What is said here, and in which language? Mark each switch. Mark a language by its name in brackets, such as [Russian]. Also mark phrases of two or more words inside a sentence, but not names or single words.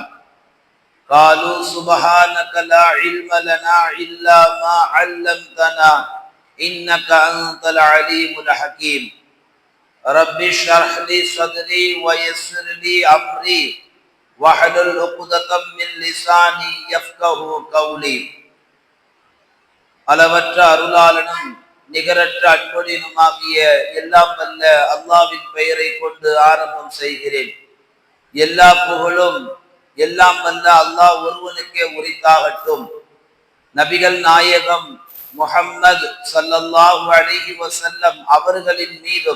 [Arabic] قالوا سبحانك لا علم لنا إلا ما علمتنا إنك أنت العليم الحكيم. رب اشرح لي صدري ويسر لي أمري واحلل عقدة من لساني يفقهوا قولي. [Tamil] அளவற்ற அருளாளனும் நிகரற்ற அன்புடனுமாகிய எல்லாம் வல்ல அல்லாஹ்வின் பெயரை கொண்டு ஆரம்பம் செய்கிறேன். எல்லா புகழும் எல்லாம் வல்ல அல்லாஹ் ஒருவனுக்கே உரித்தாகட்டும். நபிகள் நாயகம் முஹம்மது [Arabic] صلى الله عليه وسلم [Tamil] அவர்களின் மீதும்